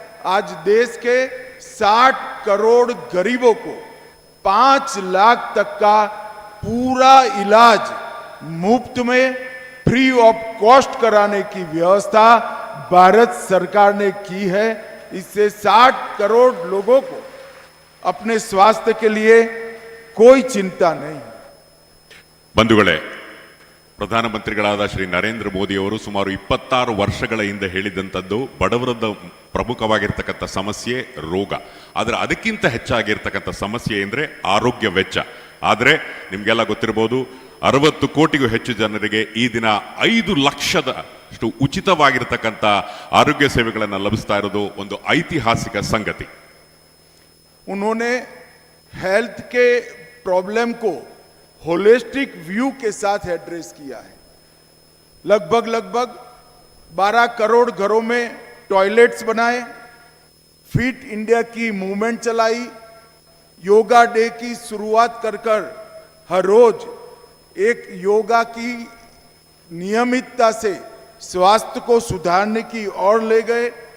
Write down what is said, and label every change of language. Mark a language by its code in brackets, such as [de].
[hi] आज देश के 60 करोड़ गरीबों को 5 लाख तक का पूरा इलाज मुफ्त में [en] free of cost [hi] कराने की व्यवस्था भारत सरकार ने की है. इससे 60 करोड़ लोगों को अपने स्वास्थ्य के लिए कोई चिंता नहीं. [kn] ಬಂಧುಗಳೇ, ಪ್ರಧಾನಮಂತ್ರಿಗಳಾದ ಶ್ರೀ ನರೇಂದ್ರ ಮೋದಿ ಅವರು ಸುಮಾರು 26 ವರ್ಷಗಳ ಹಿಂದೆ ಹೇಳಿದಂಥದ್ದು ಬಡವರದ ಪ್ರಮುಖವಾಗಿರ್ತಕ್ಕಂಥ ಸಮಸ್ಯೆ ರೋಗ, ಆದರೆ ಅದಕ್ಕಿಂತ ಹೆಚ್ಚಾಗಿರ್ತಕ್ಕಂಥ ಸಮಸ್ಯೆ ಅಂದರೆ ಆರೋಗ್ಯ ವೆಚ್ಚ. ಆದರೆ ನಿಮಗೆಲ್ಲ ಗೊತ್ತಿರಬಹುದು, 60 ಕೋಟಿಗೂ ಹೆಚ್ಚು ಜನರಿಗೆ ಈ ದಿನ 5 ಲಕ್ಷದಷ್ಟು ಉಚಿತವಾಗಿರ್ತಕ್ಕಂಥ ಆರೋಗ್ಯ ಸೇವೆಗಳನ್ನು ಲಭಿಸ್ತಾ ಇರೋದು ಒಂದು ಐತಿಹಾಸಿಕ ಸಂಗತಿ. [hi] उन्होंने हेल्थ के प्रॉब्लम को होलिस्टिक व्यू के साथ एड्रेस किया है। लगभग 12 करोड़ घरों में टॉयलेट्स बनाए, फिट इंडिया की मूवमेंट चलाई, योगा डे की शुरुआत कर हर रोज एक योगा की नियमितता से स्वास्थ्य को सुधारने की ओर ले गए।